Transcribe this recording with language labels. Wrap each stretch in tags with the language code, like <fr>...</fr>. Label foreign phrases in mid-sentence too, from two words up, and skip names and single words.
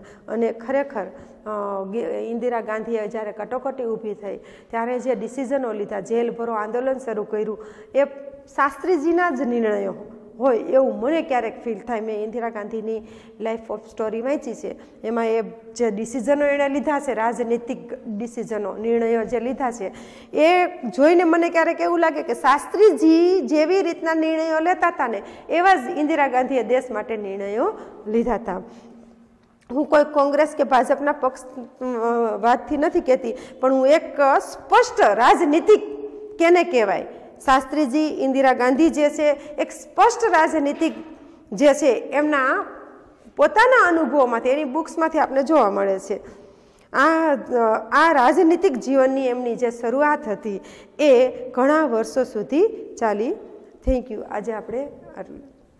<gu>અને ખરેખર ઇન્દિરા ગાંધીએ જ્યારે કટોકટી ઊભી થઈ ત્યારે જે ડિસિઝનો લીધા, જેલ ભરો આંદોલન શરૂ કર્યું, એ શાસ્ત્રીજીના જ નિર્ણયો હોય એવું મને ક્યારેક ફીલ થાય। મેં ઇન્દિરા ગાંધીની</gu> <en>life of story</en> <gu>વાંચી છે, એમાં એ જે ડિસિઝનો એણે લીધા છે, રાજનીતિક ડિસિઝનો નિર્ણયો જે લીધા છે એ જોઈને મને ક્યારેક એવું લાગે કે શાસ્ત્રીજી જેવી રીતના નિર્ણયો લેતા હતા ને એવા જ ઇન્દિરા ગાંધીએ દેશ માટે નિર્ણયો લીધા હતા। હું કોઈ કોંગ્રેસ કે ભાજપના પક્ષ વાતથી નથી કહેતી, પણ હું એક સ્પષ્ટ રાજનીતિક કેને કહેવાય શાસ્ત્રીજી ઇન્દિરા ગાંધી જે છે એક સ્પષ્ટ રાજનીતિક જે છે એમના પોતાના અનુભવોમાંથી, એની બુક્સમાંથી આપણને જોવા મળે છે. આ રાજનીતિક જીવનની એમની જે શરૂઆત હતી એ ઘણા વર્ષો સુધી ચાલી.</gu> <en>thank you.</en> <gu>આજે આપણે આટલું.</gu>